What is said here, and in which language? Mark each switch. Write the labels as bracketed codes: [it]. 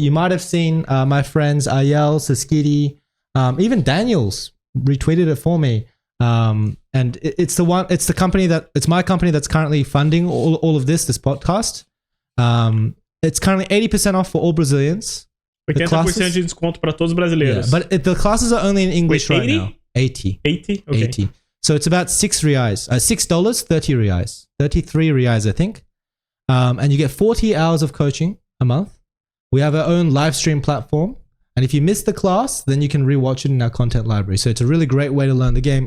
[en] You might have seen my friends Ayel, Saskidi, even Daniels retweeted it for me. And it's my company that's currently funding all of this podcast. It's currently 80% off for all Brazilians. [pt] 80% de desconto para todos os brasileiros. [en] Yeah, but the classes are only in English. Wait, right 80? now. 80. 80? Okay. 80. So it's about $6, 30 reais. 33 reais, I think. And you get 40 hours of coaching a month. We have our own live stream platform. And if you miss the class, then you can rewatch it in our content library. So it's a really great way to learn the game.